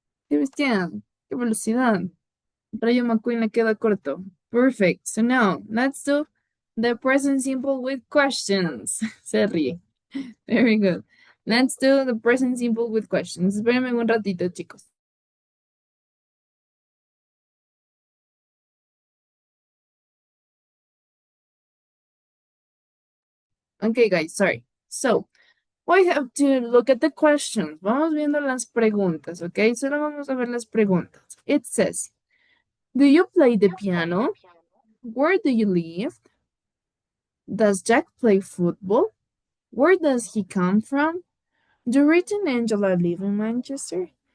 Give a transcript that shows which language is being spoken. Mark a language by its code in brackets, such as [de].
[es] Qué bestia, qué velocidad. Rayo McQueen le queda corto. Perfect. [en] So now, let's do the present simple with questions. [es] Se ríe. [en] Very good. Let's do the present simple with questions. [es] Espérenme un ratito, chicos. [en] Okay, guys, sorry. So, we have to look at the questions. [es] Vamos viendo las preguntas, okay? Solo vamos a ver las preguntas. [en] It says, do you play the piano? Where do you live? Does Jack play football? Where does he come from? Do Rich and Angela live in Manchester?